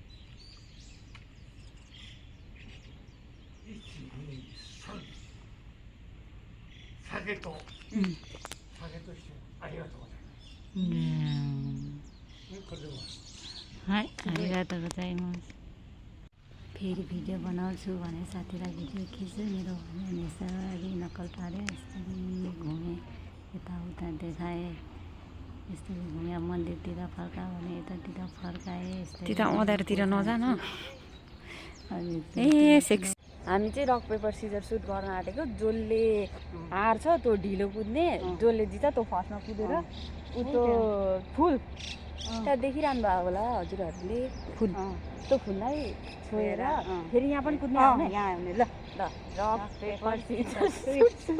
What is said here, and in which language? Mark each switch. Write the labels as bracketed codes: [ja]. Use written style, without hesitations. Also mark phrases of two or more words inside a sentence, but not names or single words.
[ja] 123 下げとしてありがとうございますこれでもはいありがとうございます [ne] फेरि भिडियो बनाउँछु भने साथीलाई भिडियो खिच्यो मेरो भने यसरी नक्कल पारेँ यसरी घुमेँ यताउता देखाएँ यसरी घुमेँ मन्दिरतिर फर्का भने यतातिर फर्काएँ यस्तै अँधारतिर नजान ए सेक्स हामी चाहिँ [en] rock paper scissors shoot [ne] गर्न आँटेको जसले हार्छ त्यो ढिलो कुद्ने जसले जित्छ त्यो फर्स्टमा कुदेर त्यो फुल त्यहाँ देखिरहनु भएको होला हजुरहरूले फुल त्यो फुललाई छोएर फेरि यहाँ पनि कुद्ने आउने यहाँ आउने ल [en] rock paper scissors shoot